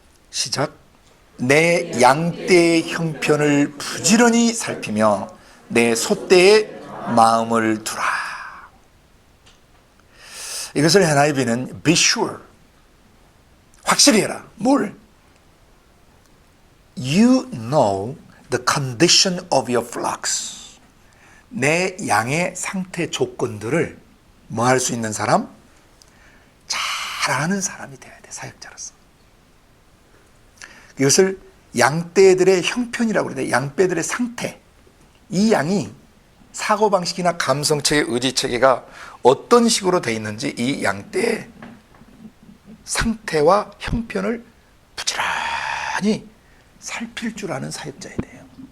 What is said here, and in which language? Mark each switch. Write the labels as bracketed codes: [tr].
[ko] 시작. 내 양떼의 형편을 부지런히 살피며 내 소떼의 마음을 두라. 이것을 NIV는 [en] be sure, [ko] 확실히 해라. 뭘? [en] You know the condition of your flocks. [ko] 내 양의 상태 조건들을 뭐 할 수 있는 사람? 잘 아는 사람이 되어야 돼, 사역자로서. 이것을 양떼들의 형편이라고 그러는데, 양떼들의 상태. 이 양이 사고방식이나 감성체계, 의지체계가 어떤 식으로 되어 있는지 이 양떼의 상태와 형편을 부지런히 살필 줄 아는 사역자야 돼요.